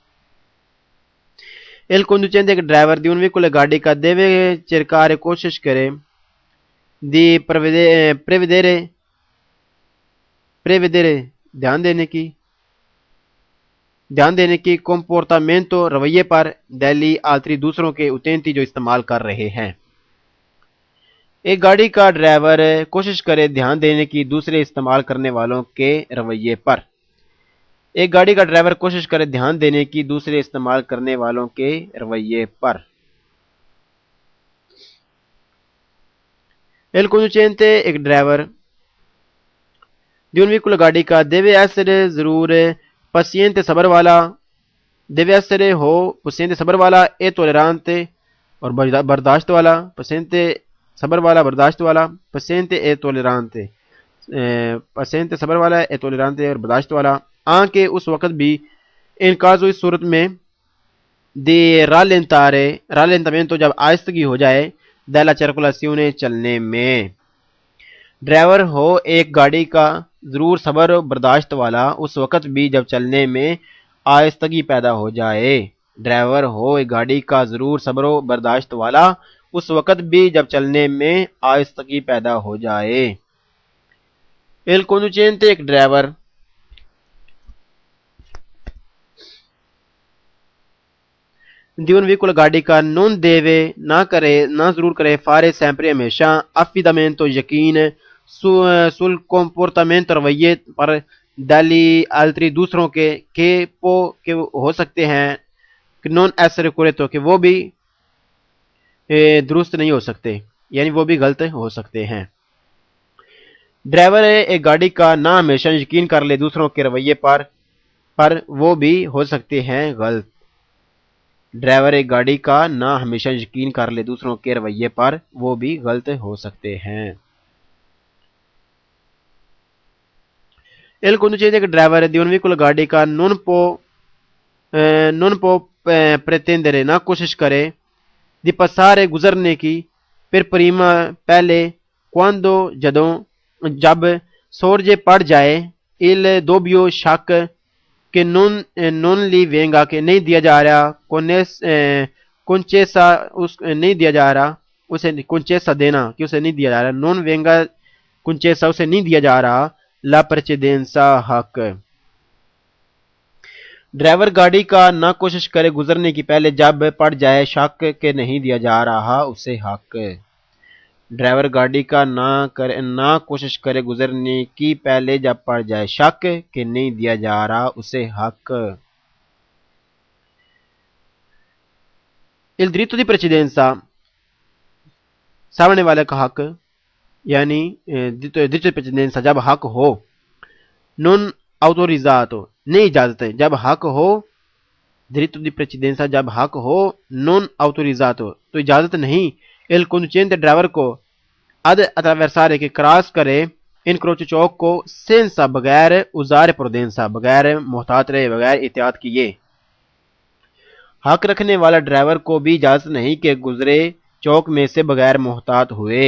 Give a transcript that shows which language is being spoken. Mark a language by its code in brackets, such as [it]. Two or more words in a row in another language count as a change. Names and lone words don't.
[it] Il conducente driver di un veicolo [ur] گاڑی کا [it] deve cercare [ur] کوشش کرے [it] di prevedere [ur] دھیان دینے کی comportamento رویے پر [it] degli altri [ur] دوسروں کے utenti جو استعمال کر رہے ہیں. ایک گاڑی کا ڈرائیور کوشش کرے دھیان دینے کی دوسرے استعمال کرنے والوں کے رویے پر. ایک گاڑی کا ڈرائیور کوشش کرے دھیان دینے کی دوسرے استعمال کرنے والوں کے رویے پر. [it] Il conducente [ur] ایک ڈرائیور [it] di un veicolo [ur] گاڑی کا [it] deve essere ضرور paziente صبر [ur] والا [it] e tollerante [ur] اور برداشت والا [it] paziente e tollerante [ur] اور برداشت والا anche اس وقت بھی [it] in caso [ur] اس صورت میں [it] di rallentamento [ur] جب آہستگی ہو جائے [it] della circolazione [ur] چلنے میں. ڈرائیور ہو ایک گاڑی کا ضرور صبر و برداشت والا اس وقت بھی جب چلنے میں آہستگی پیدا ہو جائے. ڈرائیور ہو ایک گاڑی کا ضرور صبر و برداشت والا اس وقت بھی جب چلنے میں آہستگی پیدا ہو جائے. [it] Il conducente [ur] ایک ڈرائیور [it] di un veicolo [ur] گاڑی کا [it] non deve [ur] نہ ضرور کرے [it] fare sempre [ur] ہمیشہ affidamento یقین [it] sul comportamento [ur] رویے پر [it] degli altri [ur] دوسروں کے کہ ہو سکتے ہیں [it] non essere corretto [ur] کہ وہ بھی درست نہیں ہو سکتے یعنی وہ بھی غلط ہو سکتے ہیں. ڈرائیور ایک گاڑی کا نہ ہمیشہ یقین کر لے دوسروں کے رویے پر وہ بھی ہو سکتے ہیں غلط. ڈرائیور ایک گاڑی کا نہ ہمیشہ یقین کر لے دوسروں کے رویے پر وہ بھی غلط ہو سکتے ہیں. [it] Il conducente driver di un veicolo [ur] گاڑی کا [it] non può pretendere [ur] نہ کوشش کرے [it] di [ur] passare گزرنے کی [it] per prima [ur] پہلے quando جب sorge پڑ جائے [it] il dubbio [ur] شک کہ [it] non li venga [ur] کہ نہیں دیا جا رہا concessa نہیں دیا جا رہا اسے concessa دینا کہ اسے نہیں دیا جا رہا [it] non venga concessa [ur] اسے نہیں دیا جا رہا [it] la precedenza [ur] حق. ڈرائیور گاڑی کا نہ کوشش کرے گزرنے کی پہلے جب پڑ جائے شک کہ نہیں دیا جا رہا اسے حق۔ ڈرائیور گاڑی کا نہ کوشش کرے گزرنے کی پہلے جب پڑ جائے شک کہ نہیں دیا جا رہا اسے حق۔ [it] Il diritto di precedenza [ur] سامنے والے کا حق یعنی [it] diritto di precedenza [ur] جب حق ہو، [it] non autorizzato [ur] نہیں اجازت ہے، جب حق ہو [it] diritto di precedenza [ur] جب حق ہو [it] non autorizzato [ur] تو اجازت نہیں [it] il conducente [ur] ڈرائیور کو [it] ad attraversare [ur] کہ کراس کرے incrocio چوک کو senza بغیر [it] usare prudenza [ur] بغیر محتاط رہے بغیر احتیاط کیے۔ حق رکھنے والا ڈرائیور کو بھی اجازت نہیں کہ گزرے چوک میں سے بغیر محتاط ہوئے۔